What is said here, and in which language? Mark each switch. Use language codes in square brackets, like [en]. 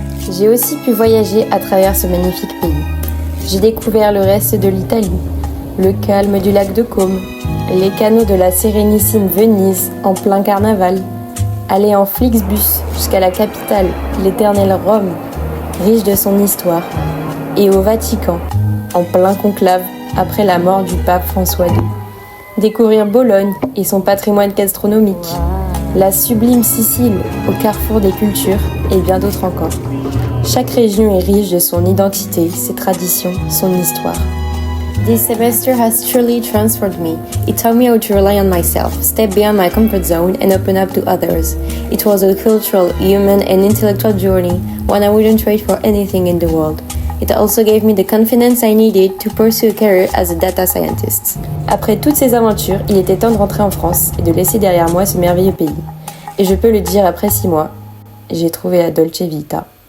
[fr] J'ai aussi pu voyager à travers ce magnifique pays. J'ai découvert le reste de l'Italie, le calme du lac de Côme, les canaux de la sérénissime Venise en plein carnaval, aller en Flixbus jusqu'à la capitale, l'éternelle Rome, riche de son histoire, et au Vatican, en plein conclave après la mort du pape François II. Découvrir Bologne et son patrimoine gastronomique, la sublime Sicile au carrefour des cultures et bien d'autres encore. Chaque région est riche de son identité, ses traditions, son histoire. [en] This semester has truly transformed me. It taught me how to rely on myself, step beyond my comfort zone and open up to others. It was a cultural, human and intellectual journey, one I wouldn't trade for anything in the world. It also gave me the confidence I needed to pursue a career as a data scientist. [fr] Après toutes ces aventures, il était temps de rentrer en France et de laisser derrière moi ce merveilleux pays. Et je peux le dire après 6 mois, j'ai trouvé la Dolce Vita.